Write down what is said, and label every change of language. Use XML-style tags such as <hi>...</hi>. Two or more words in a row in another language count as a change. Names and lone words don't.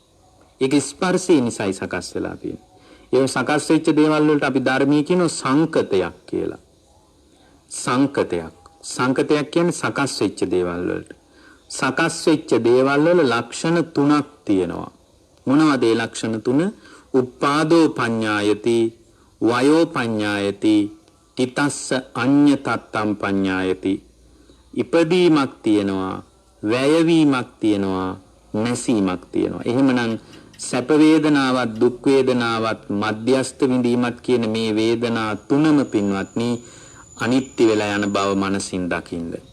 <si>ඒක ස්පර්ශය නිසායි සකස් වෙලා තියෙන්නේ. ඒ සකස් වෙච්ච දේවල් වලට අපි ධර්මයේ කියන සංකතයක් කියලා. සංකතයක්. සංකතයක් කියන්නේ සකස් වෙච්ච දේවල් වලට. සකස් වෙච්ච දේවල් වල ලක්ෂණ තුනක් තියෙනවා. මොනවද ඒ ලක්ෂණ තුන?</si> <pi>උප්පාදෝ පඤ්ඤායති, වයෝ පඤ්ඤායති, තිතස්ස අඤ්ඤ තත්තම් පඤ්ඤායති.</pi> <si>ඉපදීමක් තියෙනවා, වැයවීමක් තියෙනවා, නැසීමක් තියෙනවා. එහෙමනම් සැප වේදනාවත් දුක් වේදනාවත් මධ්‍යස්ත විඳීමත් කියන මේ වේදනා තුනම පින්වත්නි අනිත්‍ය වෙලා යන බව මනසින් දකින්න.</si>